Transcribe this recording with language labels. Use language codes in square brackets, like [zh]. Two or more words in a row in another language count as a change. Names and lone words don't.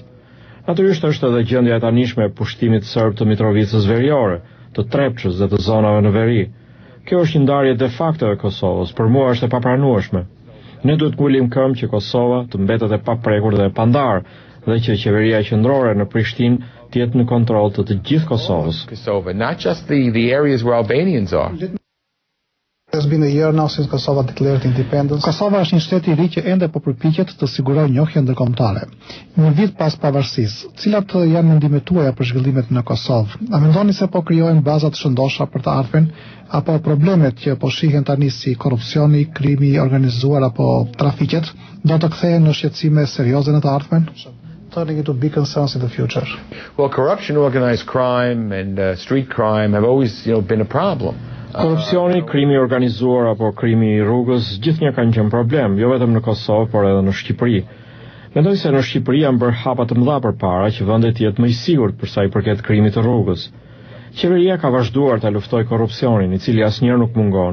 [sq] Natyrisht është edhe gjendja e tanishme e pushtimit serb të Mitrovicës Veriore, të Trepçës dhe të zonave në veri. Kjo është një ndarje de facto e Kosovës, për mua është e papranueshme. Ne duhet ngulim këmbë që Kosova të mbetet e paprekur dhe e pandar dhe që qeveria qendrore në Prishtinë të jetë në kontroll të gjithë Kosovës. [en] Not just the areas where Albanians are. It's been a year now since Kosovo declared independence. [sq] Kosova është një shtet i ri që ende po përpiqet të sigurojë njohjen ndërkombëtare. Një vit pas pavarësisë, cilat janë mendimet tuaja për zhvillimet në Kosovë? A mendoni se po krijohen baza të shëndosha për të ardhmen, apo problemet që po shihen tani si korrupsioni, krimi i organizuar apo trafiqet do të kthehen në shqetësime serioze në të ardhmen? [en] Turning into big concerns in the future. Well, corruption, organized crime and street crime have always, been a problem. [sq] Korrupsioni, krimi organizuar apo krimi i rrugës gjithnjë kanë qenë problem, jo vetëm në Kosovë, por edhe në Shqipëri. Mendoj se në Shqipëri janë bërë hapa të mëdha përpara që vendi të jetë më i sigurt për sa i përket krimit të rrugës. Qeveria ka vazhduar ta luftojë korrupsionin, i cili asnjëherë nuk mungon.